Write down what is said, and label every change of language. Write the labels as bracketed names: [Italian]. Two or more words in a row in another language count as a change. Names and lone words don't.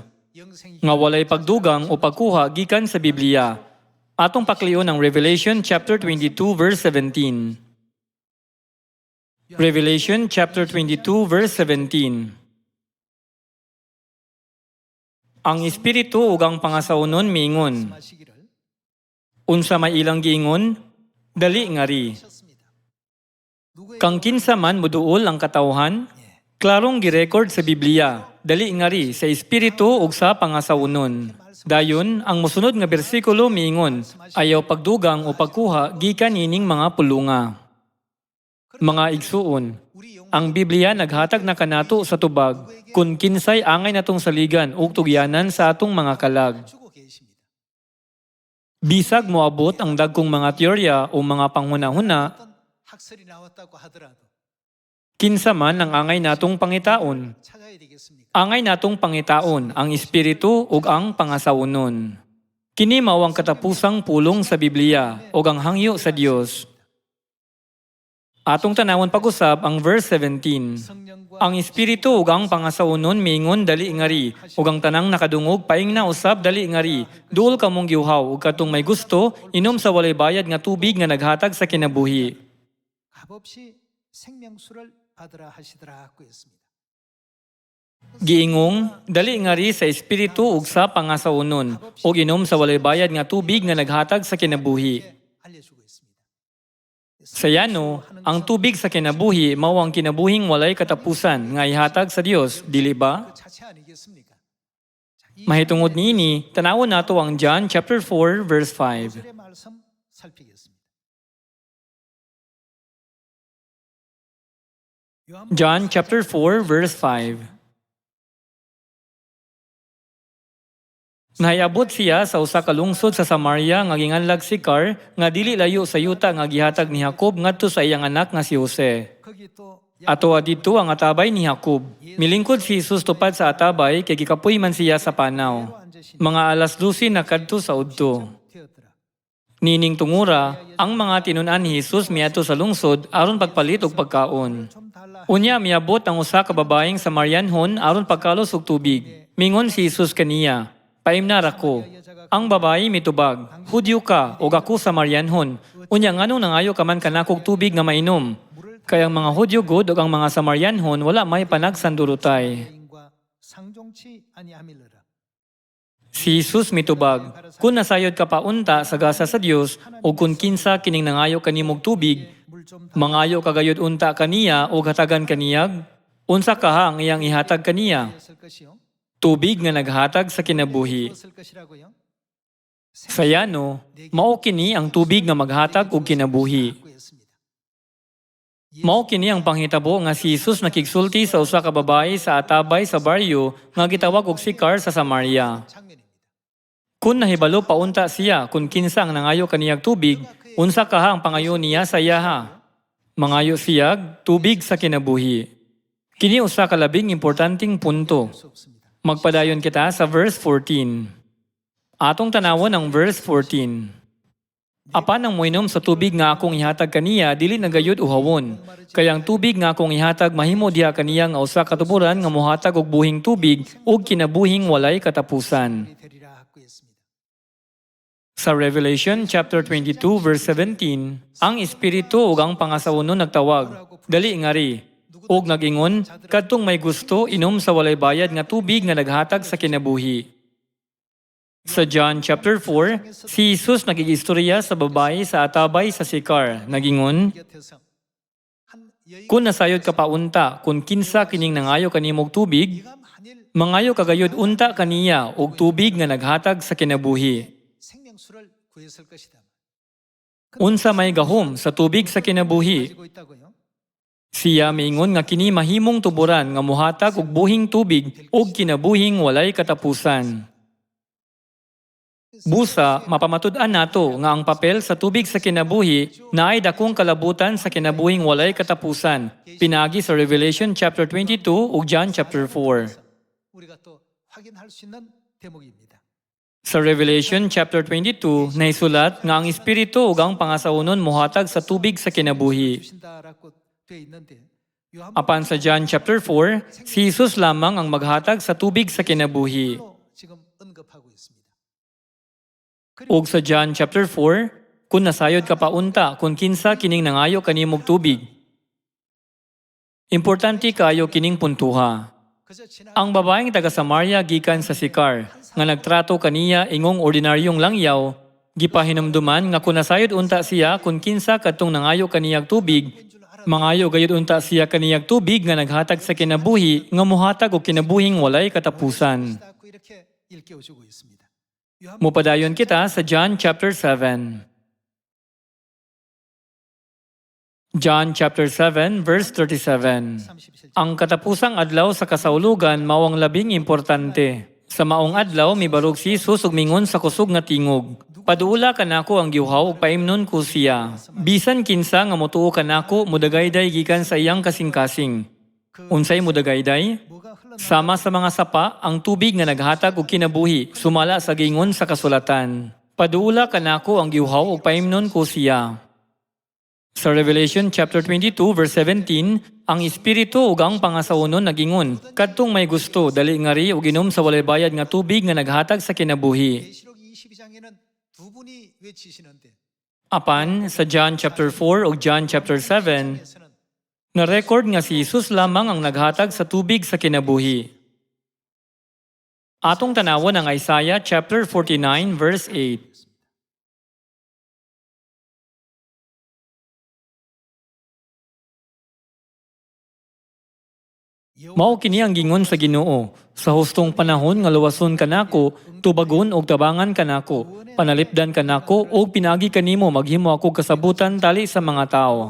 [Korean] 영생이 [Cebuano] Nga walay pagdugang o pagkuha gikan sa Biblia. Atong paklion ang [English] Revelation chapter 22 verse 17. Revelation chapter 22 verse 17. [Cebuano] Ang espiritu ug ang pangasawnon miingon, [Korean] 하시기를 [Cebuano] unsa may ilang giingon? Dali ngari. [Korean] 하셨습니다. 누구의 [Cebuano] Kang kinsa man muduol ang katawhan, klarong girecord sa Biblia, dali ngari sa espiritu ug sa pangasawnon. Dayon, ang musunod nga bersikulo miingon, ayaw pagdugang o pagkuha gikan nining mga pulunga. Mga igsuon, [Korean] 우리 영 [Cebuano] ang Biblia naghatag na kanato sa tubag, kung kinsay angay natong saligan ug tugyanan sa atong mga kalag. [Korean] 주고 계십니다. [Cebuano] Bisag moabot ang dagkong mga teorya o mga panghuna-huna, [Korean] 어떤 학설이 나왔다고 하더라도 [Cebuano] kinsa man ang angay natong pangitaon. [Korean] 찾아야 되겠습니까? [Cebuano] Angay natong pangitaon ang espiritu ug ang pangasawnon. Kini mao ang katapusang pulong sa Biblia ug ang hangyo sa Dios. Atong tanawon pag-usab ang verse 17. [Korean] 성령과 [Cebuano] Ang espiritu ug ang pangasawnon miingon dali ngari ug ang tanang nakadungog paing na usab dali ngari. Duol ka mong giuhaw ug katong may gusto inom sa walay bayad nga tubig nga naghatag sa kinabuhi. [Korean] 값없이 생명수를 받으라 하시더라고 했습니다. [Cebuano] Giingong, dali ngari sa espiritu ug sa pangasawnon, ug inom sa walay bayad nga tubig nga naghatag sa kinabuhi. [Korean] 알려주고 있습니다. [Cebuano] Sa yano, ang tubig sa kinabuhi mao ang kinabuhing walay katapusan nga ihatag sa Dios, dili ba? [Korean] 그 자체 아니겠습니까? [Cebuano] Mahitungod niini, tanawon nato ang [English] John chapter 4 verse 5. [Korean] 의 말씀 살피겠습니다. [English] John chapter 4 verse 5. [Cebuano] Nahayabot siya sa usa ka lungsod sa Samaria nga ginganlag si Car nga dili layo sa yuta nga gihatag ni Jacob ngadto sa iyang anak nga si Jose. [Korean] 거기 또 [Cebuano] Ato dito ang atabay ni Jacob. Milingkod si Jesus tupad sa atabay kay gikapoy man siya sa panaw. Mga alas 12 na kadto sa udto. [Korean] 되었더라. [Cebuano] Nining tungura, ang mga tinunan ni Jesus miadto sa lungsod aron pagpalit og pagkaon. [Korean] 좀 달라. [Cebuano] Unya miabot ang usa ka babaeng Samarianhon aron pagkalos og tubig. Mingon si Jesus kaniya, "Paimnar ako." Ang babayi mitubag, "Hudyo ka ug ako Samarianhon. Unya nganong nangayo ka man kanakog tubig nga mainom?" Kaya ang mga Hudyo gud ug ang mga Samarianhon wala may panagsandurutay. [Korean] 인과 상종치 아니함일러라. [Cebuano] Si Jesus mitubag, "Kung nasayod ka paunta sa gasa sa Dios o kung kinsa kining nangayo kanimog tubig, [Korean] 물좀 [Cebuano] mangayo kagayod unta kaniya o hatagan kaniyag, unsa kaha ang iyang ihatag kaniya? [Korean] 달렸을 것이요. [Cebuano] Tubig nga naghatag sa kinabuhi." [Korean] 무엇을 것이라고요? [Cebuano] Sayano, mao kini ang tubig nga maghatag og kinabuhi. [Korean] 갖고 있습니다. [Cebuano] Mao kini ang panghitabo nga si Jesus nakigsulti sa usa ka babae sa atabay sa baryo nga gitawag og Sicar sa Samaria. [Korean] 장면입니다. [Cebuano] Kung nahibalo paunta siya kung kinsa ang nangayo kaniyag tubig, unsa kaha ang pangayo niya sa iyaha? Mangayo siyag tubig sa kinabuhi. Kini usa ka labing importanteng punto. [Korean] 수 없습니다. [Cebuano] Magpadayon kita sa verse 14. Atong tanawon ang verse 14. Apan ang moinom sa tubig nga akong ihatag kaniya dili nagayod uhawon. Kaya ang tubig nga akong ihatag mahimo diha kaniya nga usa ka tuburan nga mohatag og buhing tubig ug kinabuhing walay katapusan. [Korean] 우리 되리라 갖고 있습니다. [Cebuano] Sa [English] Revelation chapter 22 verse 17, [Cebuano] ang espiritu ug ang pangasawnon nagtawag, dali ngari, ug nagingon, kadtong may gusto inom sa walay bayad nga tubig nga naghatag sa kinabuhi. Sa [English] John chapter 4, [Cebuano] si Jesus nagigistorya sa babae sa atabay sa Sicar, nagingon, [Korean] 곁에서 한 여인 [Cebuano] "Kung nasayod ka paunta, kung kinsa kining nangayo kanimog tubig, [Korean] 네가 만일 [Cebuano] mangayo kagayod unta kaniya og tubig nga naghatag sa kinabuhi." [Korean] 생명수를 구했을 것이다. [Cebuano] Unsa may gahom sa tubig sa kinabuhi? [Korean] 가지고 있다고요? [Cebuano] Siya miingon nga kini mahimong tuburan nga mohatag og buhing tubig ug kinabuhing walay katapusan. Busa, mapamatud-an nato nga ang papel sa tubig sa kinabuhi naay dakong kalabutan sa kinabuhing walay katapusan. Pinagi sa [English] Revelation chapter 22 [Cebuano] ug [English] John chapter 4. [Korean] 우리가 또 확인할 수 있는 대목입니다. [Cebuano] Sa [English] Revelation chapter 22, [Cebuano] naisulat nga ang espiritu ug ang pangasawnon mohatag sa tubig sa kinabuhi. [Korean] 주신다라고 돼 있는데 요한 [Cebuano] Apan sa [English] John chapter 4, [Cebuano] si Jesus lamang ang maghatag sa tubig sa kinabuhi. [Korean] 로 지금 언급하고 있습니다. [Cebuano] Ug sa [English] John chapter 4, [Cebuano] kung nasayod ka paunta, kung kinsa kining nangayo kanimog tubig. Importante kayo kining puntuha. [Korean] 그저 지난 [Cebuano] Ang babaeng taga Samaria gikan sa Sicar, nga nagtrato kaniya ingong ordinaryong langyaw, gipahinumduman nga kung nasayod unta siya kung kinsa kadtong nangayo kaniyag tubig, mangayo gayud unta siya kaniyag tubig nga naghatag sa kinabuhi nga mohatag og kinabuhing walay katapusan. [Korean] 고 이렇게 일깨워주고 있습니다. 요한 [Cebuano] Mupadayon kita sa [English] John chapter 7. John chapter 7 verse 37. [Korean] 37절 [Cebuano] Ang katapusang adlaw sa kasaulugan mao ang labing importante. Sa maong adlaw mibarog si Jesus ug mingon sa kusog nga tingog. Paduula kanako ang giuhaw ug paimnon ko siya. Bisan kinsa nga motuo kanako mudagayday gikan sa iyang kasing-kasing. Unsay mudagayday? [Korean] 뭐가 흘러나 [Cebuano] Sama sa mga sapa ang tubig nga naghatag og kinabuhi sumala sa gingon sa kasulatan. Paduula kanako ang giuhaw ug paimnon ko siya. Sa [English] Revelation chapter 22 verse 17, [Cebuano] ang espiritu ug ang pangasawnon nagingon, kadtong may gusto dali ngari ug inom sa walay bayad nga tubig nga naghatag sa kinabuhi. [Korean] 계시록 22장에는 두 분이 외치시는데 [Cebuano] Apan sa [English] John chapter 4 [Cebuano] ug [English] John chapter 7, [Korean] 에서는 [Cebuano] na-record nga si Jesus lamang ang naghatag sa tubig sa kinabuhi. Atong tanawon ang [English] Isaiah chapter 49 verse 8. [Cebuano] Mao kini ang gingon sa Ginoo, sa hustong panahon nga luwason kanako, tubagon og tabangan kanako, panalipdan kanako og pinagi kanimo maghimo ako kasabutan tali sa mga tao.